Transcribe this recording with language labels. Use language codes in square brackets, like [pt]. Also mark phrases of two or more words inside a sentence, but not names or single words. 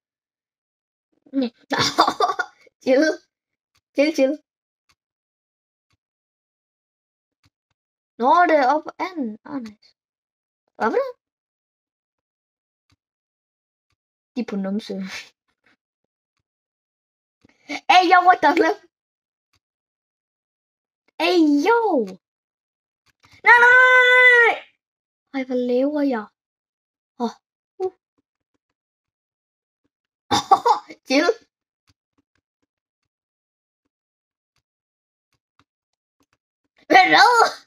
[da] Chill. Nå, det er op på anden. Nice. Hvad var det? De er på numse. [en] Hey, yo, what the flip? Hey, yo! Nej! [da] Ej, hvad laver jeg? Chill. Hvad?